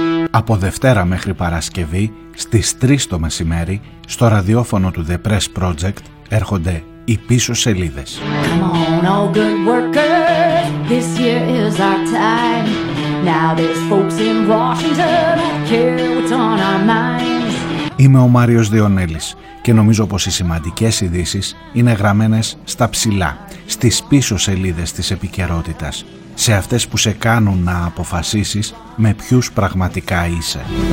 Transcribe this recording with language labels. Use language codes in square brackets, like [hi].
[el] Από Δευτέρα μέχρι Παρασκευή, στις 3 το μεσημέρι, στο ραδιόφωνο του The Press Project, έρχονται οι πίσω σελίδες. [en] Come on, all good workers, this year is our time. Now there's folks in Washington care what's on our minds. [el] Είμαι ο Μάριος Διονέλης και νομίζω πως οι σημαντικές ειδήσεις είναι γραμμένες στα ψηλά, στις πίσω σελίδες της επικαιρότητας. Σε αυτές που σε κάνουν να αποφασίσεις με ποιους πραγματικά είσαι.